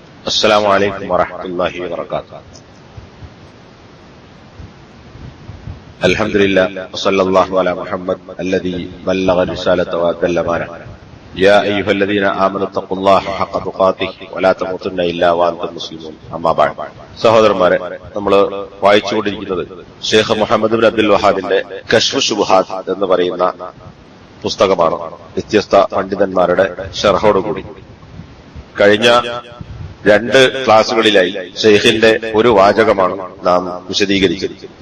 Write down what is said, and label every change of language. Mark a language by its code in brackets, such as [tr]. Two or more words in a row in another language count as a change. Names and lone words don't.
[ar] السلام عليكم ورحمة الله وبركاته. الحمد لله وصلى الله على محمد الذي بلغ الرسالة وأدى الأمانة. يا أيها الذين آمنوا اتقوا الله حق تقاته ولا تموتن إلا وأنتم مسلمون. أما بعد. [ml] സഹോദരന്മാരെ, നമ്മൾ വായിച്ചുകൊണ്ടിരിക്കുന്നത് ഷെയ്ഖ് മുഹമ്മദ് ബിൻ അബ്ദുൽ വഹാബിന്റെ കശ്ഫ് ശുബ്ഹാത്ത് എന്ന് പറയുന്ന പുസ്തകമാണ്. വ്യത്യസ്ത പണ്ഡിതന്മാരുടെ ശർഹോടുകൂടി കഴിഞ്ഞ 2 ക്ലാസുകളിലായി ഷെയ്ഖിന്റെ ഒരു വാചകമാണ് നാം വിശദീകരിച്ചത്.